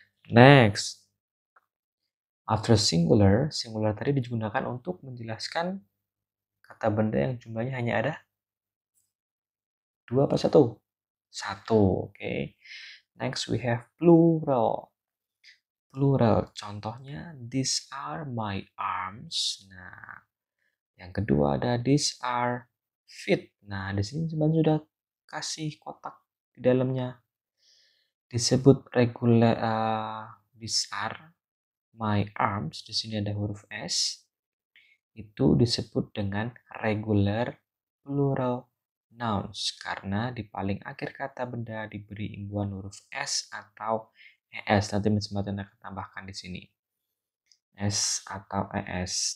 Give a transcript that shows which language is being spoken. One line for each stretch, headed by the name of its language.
Indonesian: Next, after singular, singular tadi digunakan untuk menjelaskan kata benda yang jumlahnya hanya ada dua apa satu? Satu, oke.
English: Next we have plural. Plural,
Indonesian: contohnya
English: these are my arms.
Indonesian: Nah, yang kedua ada
English: these are feet.
Indonesian: Nah, di sini sebenarnya sudah kasih kotak di dalamnya. Disebut
English: regular these are my arms.
Indonesian: Di sini ada huruf S. Itu disebut dengan regular plural nouns karena di paling akhir kata benda diberi imbuhan huruf S atau ES. Nanti Miss Martin akan tambahkan di sini. S atau ES.